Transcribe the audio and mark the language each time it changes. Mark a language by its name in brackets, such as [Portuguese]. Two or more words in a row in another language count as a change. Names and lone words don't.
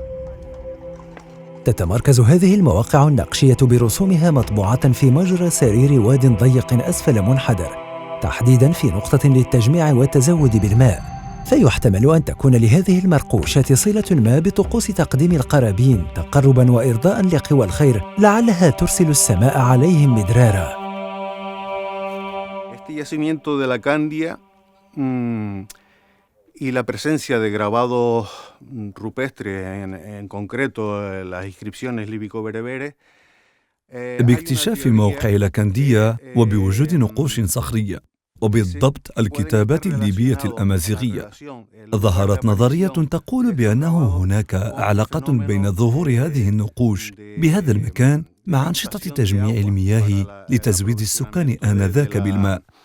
[Arabic] تتمركز هذه المواقع النقشية برسومها مطبوعة في مجرى سرير واد ضيق أسفل منحدر، تحديداً في نقطة للتجميع والتزود بالماء، فيحتمل أن تكون لهذه المرقوشات صلة ما بطقوس تقديم القرابين تقرباً وإرضاءً لقوى الخير، لعلها ترسل السماء عليهم مدرارا. [Spanish] Este yacimiento de la Candia y la presencia de grabados rupestres, en concreto las inscripciones líbico-bereberes. [Arabic] باكتشاف موقع لاكندية وبوجود نقوش صخرية وبالضبط الكتابات الليبية الأمازيغية، ظهرت نظرية تقول بأنه هناك علاقة بين ظهور هذه النقوش بهذا المكان مع أنشطة تجميع المياه لتزويد السكان آنذاك بالماء.